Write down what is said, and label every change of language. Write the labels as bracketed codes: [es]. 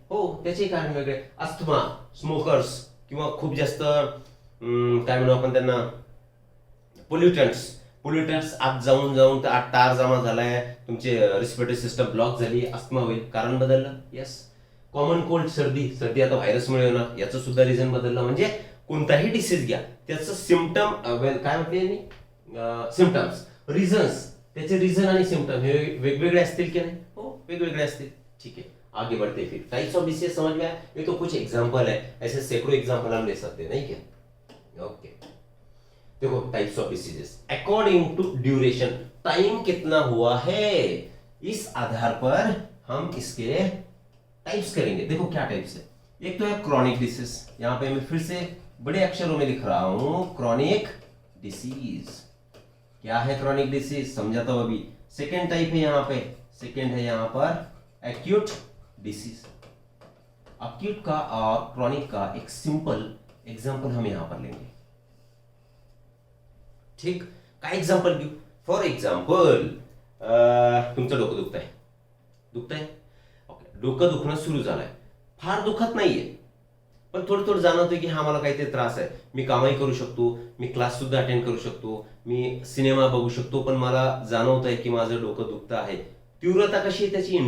[mr] हो, त्याचे कारण वेगळे. अस्थमा, स्मोकर्स, किंवा खूप जास्त काय म्हणू आपण त्यांना, पोल्युटंट्स आत जाऊन तार जमा झालाय, तुमचे रिस्पिरेटरी सिस्टम ब्लॉक झाली, अस्थमा होईल, कारण बदललं. येस. कॉमन कोल्ड, सर्दी आता व्हायरसमुळे होणार, याचं सुद्धा रिझन बदललं. म्हणजे कोणताही डिसीज घ्या, त्याचं सिम्पटम, काय म्हटले मी, सिम्पटम्स, रिझन्स, त्याचे रिझन आणि सिम्पटम हे वेगवेगळे असतील की नाही? हो, वेगवेगळे असतील. [hi] ठीक है, आगे बढ़ते फिर. टाइप्स ऑफ डिसीज समझ में आया? ये तो कुछ एग्जांपल है, ऐसे सैकड़ों एग्जांपल हम ले सकते हैं, नहीं क्या? ओके, देखो types of diseases according to duration, time कितना हुआ है, इस आधार पर हम इसके टाइप्स करेंगे. देखो क्या टाइप्स है. एक तो है क्रॉनिक डिसीज, यहां पे मैं फिर से बड़े अक्षरों में लिख रहा हूं, क्रॉनिक डिसीज. क्या है क्रॉनिक डिसीज? समझाता हूं अभी. सेकेंड टाइप है यहां पे, सेकेंड है यहां पर एक्यूट डिसीज. एक्यूट का और क्रॉनिक का एक सिंपल एग्जांपल हम यहां पर लेंगे. [mr] ठीक, काय एग्जांपल घेऊ? फॉर एग्जांपल, तुमचं डोकं दुखतंय. ओके, डोकं दुखणं सुरू झालंय, फार दुखत नाहीये, पण थोडं जाणवतंय की हा मला काहीतरी त्रास आहे. मी कामही करू शकतो, मी क्लास सुद्धा अटेंड करू शकतो, मी सिनेमा बघू शकतो, पण मला जाणवतंय की माझं डोकं दुखतं आहे. तीव्रता कशी आहे त्याची?